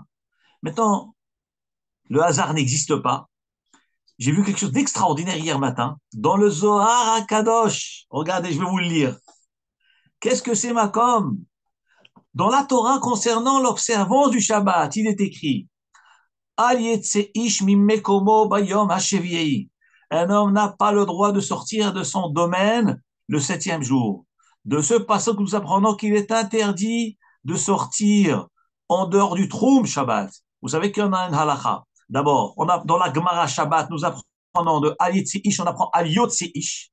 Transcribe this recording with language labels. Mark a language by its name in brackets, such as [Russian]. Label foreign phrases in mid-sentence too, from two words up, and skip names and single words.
[French] Maintenant, le hasard n'existe pas. J'ai vu quelque chose d'extraordinaire hier matin, dans le Zohar HaKadosh. Regardez, je vais vous le lire. Qu'est-ce que c'est Makom? Dans la Torah concernant l'observance du Shabbat, il est écrit [Hebrew] אל יצא איש ממקומו ביום השביעי. [French] Un homme n'a pas le droit de sortir de son domaine le 7e jour. De ce passage, nous apprenons qu'il est interdit de sortir en dehors du [Hebrew] תחום שבת. [French] Vous savez qu'il y en a une halakha. D'abord, on a dans la Gemara Shabbat, nous apprenons de [Hebrew] אל יצא איש, [French] on apprend [Hebrew] אל יוצא איש.